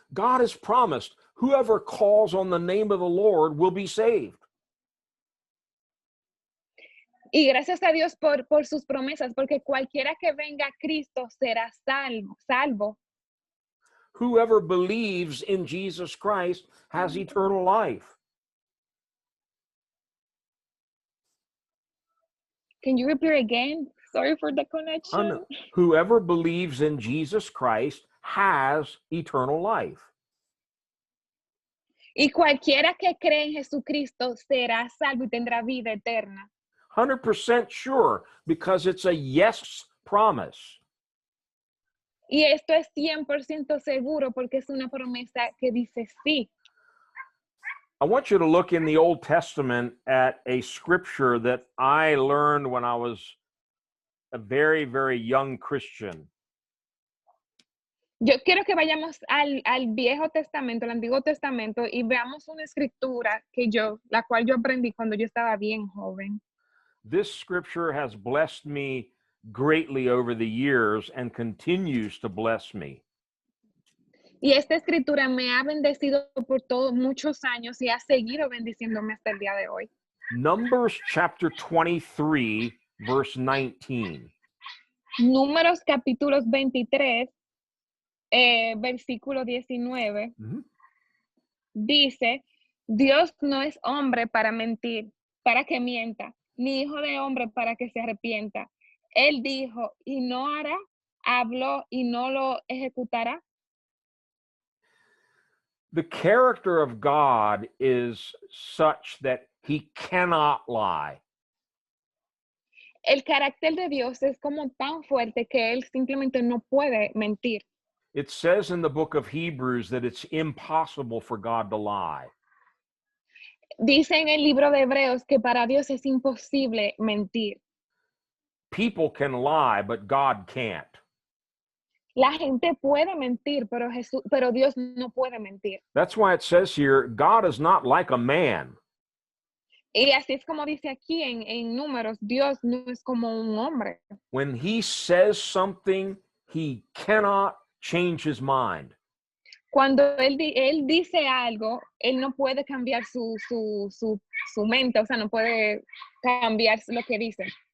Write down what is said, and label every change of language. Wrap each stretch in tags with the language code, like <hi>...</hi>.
<en>God has promised whoever calls on the name of the Lord will be saved.</en> <es>Y gracias a Dios por sus promesas, porque cualquiera que venga a Cristo será salvo.</es> <en>Whoever believes in Jesus Christ has eternal life. Can you repeat again? Sorry for the connection. Whoever believes in Jesus Christ has eternal life.</en> <es>Y cualquiera que cree en Jesucristo será salvo y tendrá vida eterna.</es> <en>100% sure, because it's a yes promise.</en> <es>Y esto es 100% seguro porque es una promesa que dice sí.</es> <en>I want you to look in the Old Testament at a scripture that I learned when I was a very, very young Christian.</en> <es>Yo quiero que vayamos al Viejo Testamento, al Antiguo Testamento, y veamos una escritura la cual yo aprendí cuando yo estaba bien joven.</es> <en>This scripture has blessed me greatly over the years and continues to bless me.</en> <es>Y esta escritura me ha bendecido por muchos años y ha seguido bendiciéndome hasta el día de hoy.</es> <en>Numbers chapter 23, verse 19.</en> <es>Números capítulos 23, versículo 19. Dice, Dios no es hombre para mentir, para que mienta, ni hijo de hombre para que se arrepienta. Él dijo y no hará, habló y no lo ejecutará.</es> <en>The character of God is such that he cannot lie.</en> <es>El carácter de Dios es como tan fuerte que él simplemente no puede mentir.</es> <en>It says in the book of Hebrews that it's impossible for God to lie.</en> <es>Dice en el libro de Hebreos que para Dios es imposible mentir.</es> <en>People can lie, but God can't.</en> <es>La gente puede mentir, pero Dios no puede mentir.</es> <en>That's why it says here, God is not like a man.</en> <es>Y así es como dice aquí en Números, Dios no es como un hombre.</es> <en>When he says something, he cannot change his mind.</en> <es>Cuando él dice algo, él no puede cambiar su mente, o sea, no puede cambiar lo que dice.</es>